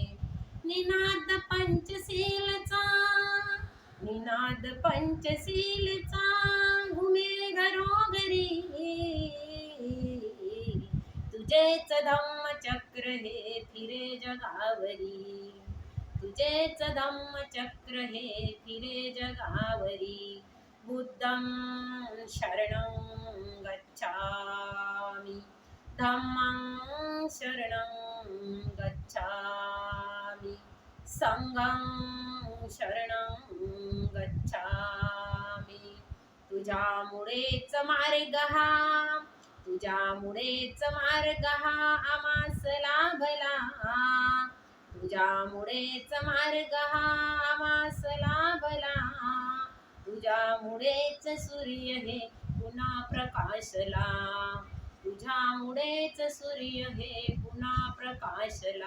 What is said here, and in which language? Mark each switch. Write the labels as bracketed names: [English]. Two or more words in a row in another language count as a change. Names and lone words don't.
[Marathi] निनाद पंचशीलचा, निनाद पंचशीलचा घुमे घरोघरी. तुझेच धम्मचक्र हे फिरे जगावरी, तुझेच धम्मचक्र हे फिरे जगावरी. [Pali] बुद्धं शरणं गच्छामि, धम्मं शरणं गच्छामि, संघं शरणं गच्छामि. [Marathi] तुझ्यामुळेच मार्ग हा, तुझ्यामुळेच मार्ग हा आम्हास लाभला, तुझ्यामुळेच मार्ग हा आम्हास लाभला. तुझ्यामुळेच सूर्य हे पुन्हा प्रकाशला, तुझ्यामुळेच सूर्य हे पुन्हा प्रकाशला.